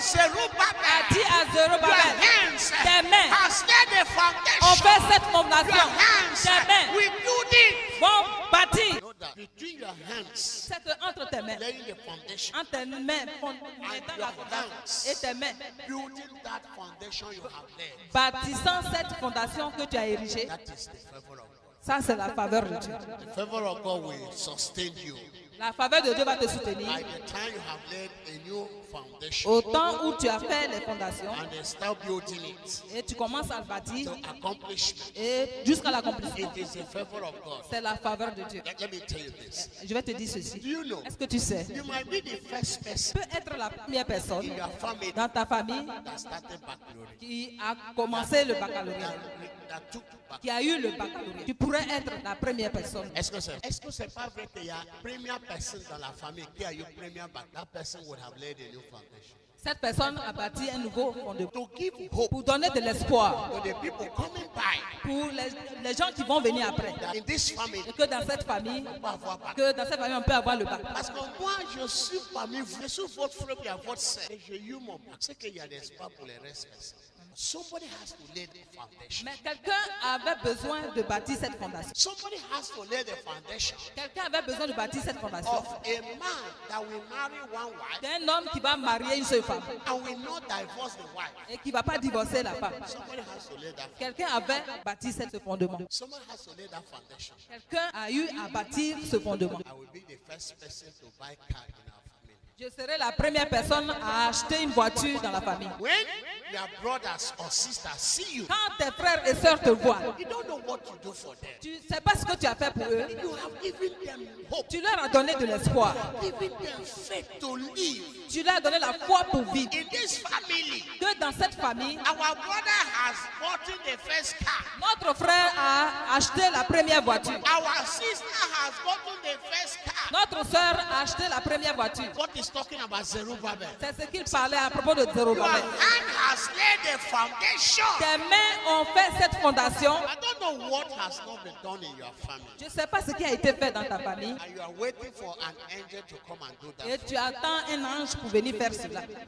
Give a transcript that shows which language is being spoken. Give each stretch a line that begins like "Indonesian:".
English: Zerubbabel,
French: dit à
English: your
French: Zérobabel,
English: hands
French: tes mains
English: has laid the
French: ont
English: foundation.
French: fait cette
English: Your
French: fondation.
English: hands
French: Tes mains
English: will build it.
French: vont bâtir.
English: Know that between your hands,
French: C'est que entre tes mains,
English: laying the foundation,
French: entre tes mains, mettant la fondation et tes mains,
English: building that foundation you have laid,
French: bâtissant cette fondation que tu as érigée,
English: that is the favor of God.
French: ça c'est la faveur de Dieu.
English: The favor of God will sustain you.
French: La faveur de Dieu va te soutenir.
English: By the time you have laid a new foundation
French: Au temps où tu as fait les fondations
English: and they start building it
French: et tu commences à le bâtir
English: to accomplishment,
French: et jusqu'à l'accomplissement,
English: it is the favor of God.
French: c'est la faveur de Dieu.
English: Let me tell you this.
French: Je vais te dire ceci.
English: Do you know?
French: Est-ce que tu sais?
English: You might be the first person
French: Tu peux être la première personne
English: in your family
French: dans ta famille
English: that started baccalaureate,
French: qui a commencé le baccalauréat,
English: that took baccalaureate.
French: qui a eu le baccalauréat. Tu pourrais être la première personne. Est-ce que c'est pas vrai qu'il y a première personne dans la famille qui a eu première bac?
English: That person would have laid a new foundation.
French: Cette personne a bâti un nouveau fondement
English: To give hope
French: pour donner de l'espoir
English: to the people coming by
French: pour les gens qui vont venir après.
English: that in this family,
French: Et que dans cette famille, on peut avoir bac. on peut avoir le bac. Parce que moi, je suis parmi vous. Je suis votre frère et votre sœur. Et j'ai eu mon bac. C'est qu'il y a de l'espoir pour les restes.
English: Somebody has to lay the foundation.
French: Mais quelqu'un avait besoin de bâtir cette fondation.
English: Somebody has to lay the foundation
French: Quelqu'un avait besoin de bâtir cette fondation.
English: of a man that will marry one wife
French: D'un homme qui va marier une seule femme
English: and will not divorce the wife.
French: et qui ne va pas divorcer la femme.
English: Somebody has to lay that.
French: Quelqu'un avait bâti ce fondement.
English: Someone has to lay that foundation.
French: Quelqu'un a eu à bâtir ce fondement.
English: I will be the first person to buy car in our family.
French: Je serai la première personne à acheter une voiture dans la famille.
English: When your brothers or sisters see you,
French: Quand tes frères et sœurs te voient,
English: you don't know what to do for them.
French: tu ne sais pas ce que tu as fait pour eux.
English: You have given them hope,
French: Tu leur as donné de l'espoir.
English: given them faith to live.
French: Tu leur as donné la foi pour vivre.
English: In this family,
French: Que dans cette famille,
English: our brother has bought the first car.
French: notre frère a acheté la première voiture.
English: Our sister has gotten the first car.
French: Notre sœur a acheté la première voiture.
English: What is talking about Zerubbabel?
French: C'est ce qu'il parlait à propos de
English: Your
French: Zerubbabel.
English: hand has laid the foundation.
French: Tes mains ont fait cette fondation.
English: I don't know what has not been done in your family.
French: Je ne sais pas ce qui a été fait dans ta famille.
English: And you are waiting for an angel to come and do
French: Et
English: that.
French: tu attends un ange pour venir faire cela.